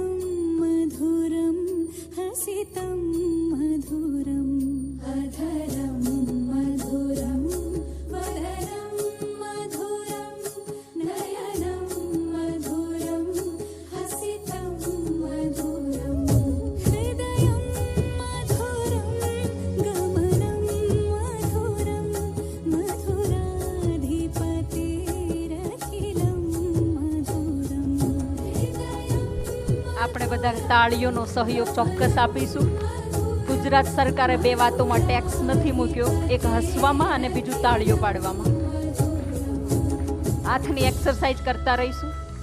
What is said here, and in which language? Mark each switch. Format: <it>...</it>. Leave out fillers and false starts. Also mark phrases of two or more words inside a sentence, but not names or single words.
<sa>मधुरं हसितं मधुरम् अधरं मधुरं वदनं मधुरं नयनं मधुरं हसितं मधुरं हृदयं मधुरं गमनं मधुरं मधुराधिपतिरखिलं मधुरम्</sa> <gu>આપણે બધા તાળીઓનો સહયોગ ચોક્કસ આપીશું. ગુજરાત સરકારે બે વાતોમાં ટેક્સ નથી મૂક્યો, એક હસવામાં અને બીજું તાળીઓ પાડવામાં. હાથની એક્સરસાઇઝ કરતા રહીશું.</gu>